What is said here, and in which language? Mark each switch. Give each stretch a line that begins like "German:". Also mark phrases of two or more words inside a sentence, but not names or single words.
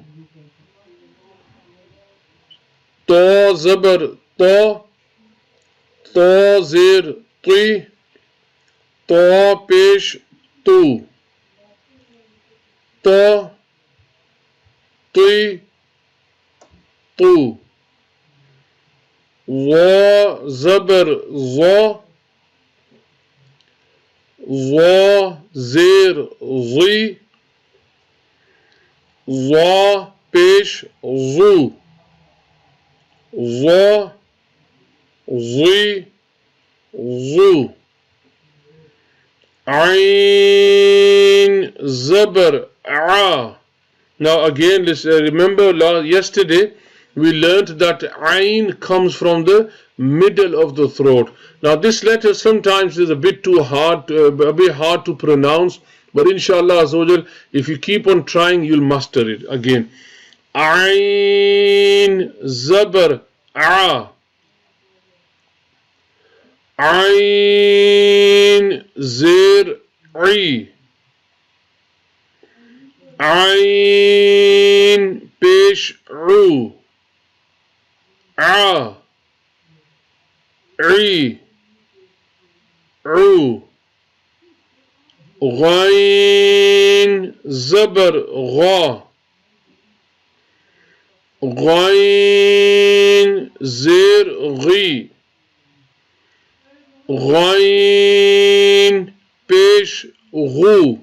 Urdu: طا زبر طا طا زیر طی طا پیش تو طا طی تو وا زبر ظا ظا زیر ظی ظا پیش ظو ظا ظی ظو عین زبر عا.
English: Now again, remember yesterday we learned that ayn comes from the middle of the throat. Now this letter sometimes is a bit hard to pronounce, but
Arabic: إن شاء الله عز وجل,
English: if you keep on trying, you'll master it. Again,
Urdu: عین زبر آ، عین زیر ای, عین پیش عو ع عی عو غین زبر غا غین زیر غی غین پیش غو